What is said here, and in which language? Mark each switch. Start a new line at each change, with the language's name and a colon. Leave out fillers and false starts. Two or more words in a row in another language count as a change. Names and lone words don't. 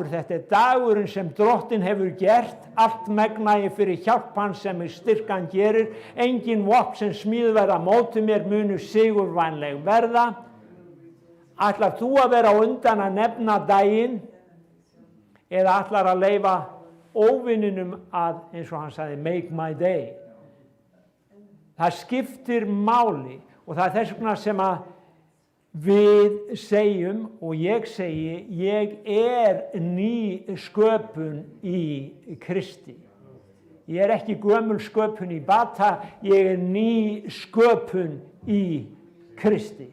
Icelandic: Þetta er dagurinn sem Drottinn hefur gert, allt megnægi fyrir hjálp hans sem í styrkan gerir, engin vopn sem smíð verða móti mér munu sigurvænleg verða. Ætlar þú að vera á undan að nefna daginn, eða ætlar að leyfa óvininum að, eins og hann sagði,
English: make my day?
Icelandic: Það skiptir máli, og það er þess vegna sem að við segjum, og ég segi, ég er ný sköpun í Kristi. Ég er ekki gömul sköpun í bata, ég er ný sköpun í Kristi.